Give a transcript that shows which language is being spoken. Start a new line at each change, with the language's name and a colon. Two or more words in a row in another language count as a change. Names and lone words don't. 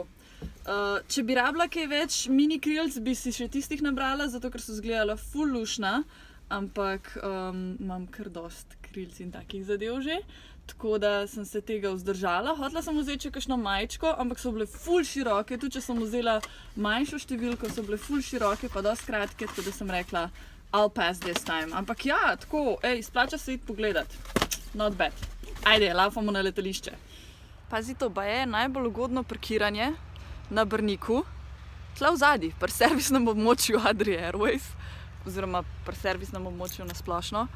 Slovenian: Če bi rabila kaj več mini krilc, bi si še tistih nabrala, zato ker so izgledala ful lušna, ampak imam kar dost krilc in takih zadev že. Tako da sem se tega vzdržala. Hotela sem vzeti še kakšno majčko, ampak so bile ful široke. Tudi če sem vzela manjšo številko, so bile ful široke, pa dosti kratke, tako da sem rekla,
English: I'll pass this time.
Slovenian: Ampak ja, tako, splača se iti pogledat.
English: Not bad.
Slovenian: Ajde, laufamo na letališče. Pazi to, pa je najbolj ugodno parkiranje na Brniku. Tla v zadnji, pri servisnem območju Adria Airways, oziroma pri servisnem območju na splošno.